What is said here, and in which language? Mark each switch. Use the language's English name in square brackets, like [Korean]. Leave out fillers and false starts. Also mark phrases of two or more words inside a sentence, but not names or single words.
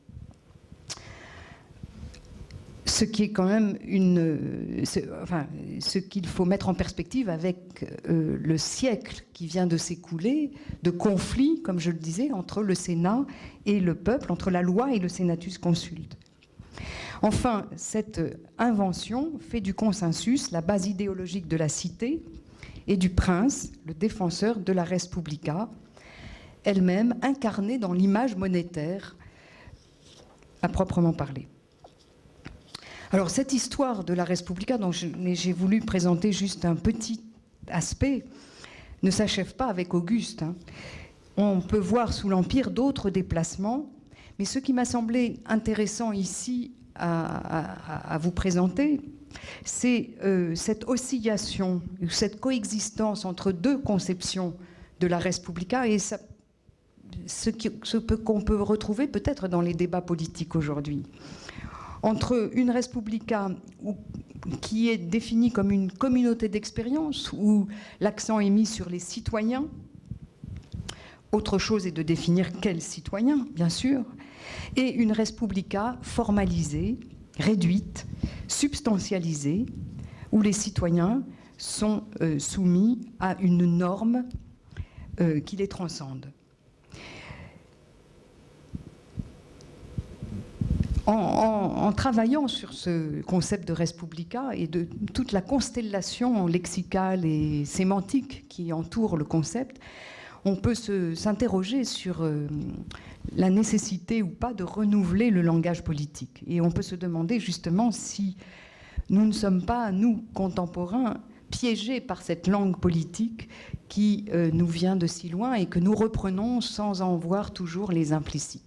[French] Ce qui est quand même ce qu'il faut mettre en perspective avec le siècle qui vient de s'écouler, de conflits, comme je le disais, entre le Sénat et le peuple, entre la loi et le Senatus Consulte. Enfin, cette invention fait du consensus la base idéologique de la cité et du prince, le défenseur de la [Latin] res publica, [French] elle-même incarnée dans l'image monétaire à proprement parler. Alors cette histoire de la [Latin] res publica, [French] dont j'ai voulu présenter juste un petit aspect, ne s'achève pas avec Auguste. On peut voir sous l'Empire d'autres déplacements, mais ce qui m'a semblé intéressant ici à vous présenter, c'est cette oscillation, cette coexistence entre deux conceptions de la [Latin] res publica [French] et ce qu'on peut retrouver peut-être dans les débats politiques aujourd'hui. Entre une [Latin] res publica [French] qui est définie comme une communauté d'expérience, où l'accent est mis sur les citoyens, Autre chose est de définir quel citoyen, bien sûr, et une [Latin] res publica [French] formalisée, réduite, substantialisée, où les citoyens sont soumis à une norme qui les transcende. En travaillant sur ce concept de [Latin] res publica [French] et de toute la constellation lexicale et sémantique qui entoure le concept, on peut s'interroger sur la nécessité ou pas de renouveler le langage politique. Et on peut se demander justement si nous ne sommes pas, nous, contemporains, piégés par cette langue politique qui nous vient de si loin et que nous reprenons sans en voir toujours les implicites.